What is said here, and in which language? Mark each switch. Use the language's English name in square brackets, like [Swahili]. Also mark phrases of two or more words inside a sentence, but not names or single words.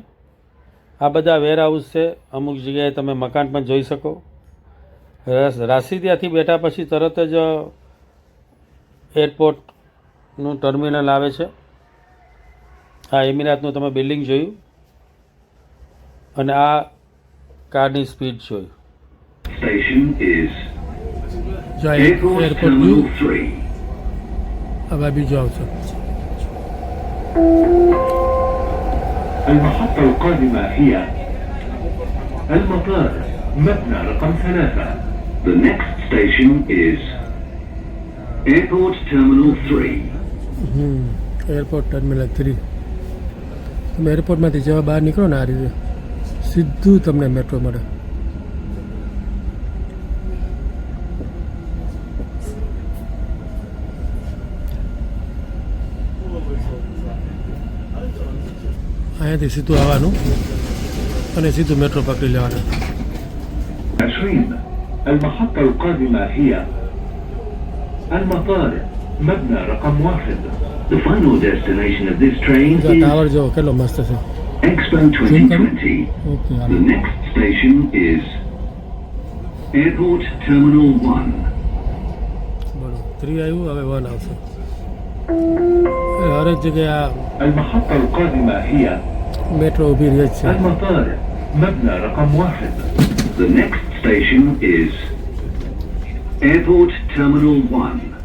[Gujarati] આ બધા વેરહાઉસ છે. અમુક જગ્યાએ તમે મકાન પણ જોઈ શકો. રાશિદિયાથી બેઠા પછી તરત જ એરપોર્ટનું ટર્મિનલ આવે છે. આ એમિરાતનું તમે બિલ્ડિંગ જોયું અને આ કારની સ્પીડ જોઈ. [English] Station is [Gujarati] એરપોર્ટ [English] Terminal 3. [Gujarati] હવે બીજો આવશે. [Arabic] المحطة القادمة هي المطار مبنى رقم 3. [English] The next station is Airport Terminal 3. Airport Terminal 3. [Gujarati] તમે એરપોર્ટમાંથી જેવા બહાર નીકળો ને, આ રીતે સીધું તમને મેટ્રો મળે. અહીંયાથી સીધું આવવાનું અને સીધું મેટ્રો પકડી લેવાનું. [Arabic] 20 المحطة القادمة هي المطار مبنى رقم 1. [English] The final destination of this train is [Gujarati] ટાવર જેવો કેટલો મસ્ત છે. [English] Expo 2020. [Gujarati] ઓકે, [English] The next station is Airport Terminal 1. [Gujarati] બરોબર. 3 આવ્યું, હવે 1 આવશે. હરેક જગ્યાએ આ [Arabic] المحطة القادمة هي [Gujarati] મેટ્રો ઊભી રહે જ છે. [Arabic] المطار مبنى رقم 1. [English] The next station is Airport Terminal 1.